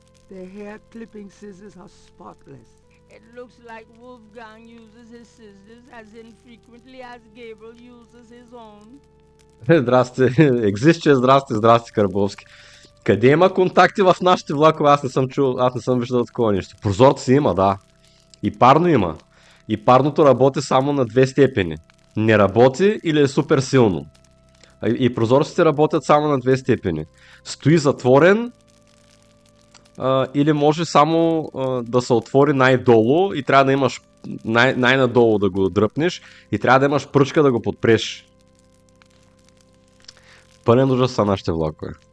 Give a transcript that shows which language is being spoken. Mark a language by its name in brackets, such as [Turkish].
[English] The hair clipping scissors are spotless. It looks like Wolfgang uses his scissors as infrequently as Gabriel uses his own. [Bulgarian] Здрасти, екзистче, здрасти, Карбовски. Къде има контакти в нашите влакове? Аз не съм виждал такова нещо. Прозорци има, да. И парно има. И парното работи само на 2 степени. Не работи или е супер силно. И прозорците работят само на 2 степени. Стои затворен или може само да се отвори най-долу и трябва да имаш най-надолу да го дръпнеш и трябва да имаш пръчка да го подпреш. Пълен ужас са нашите влакове.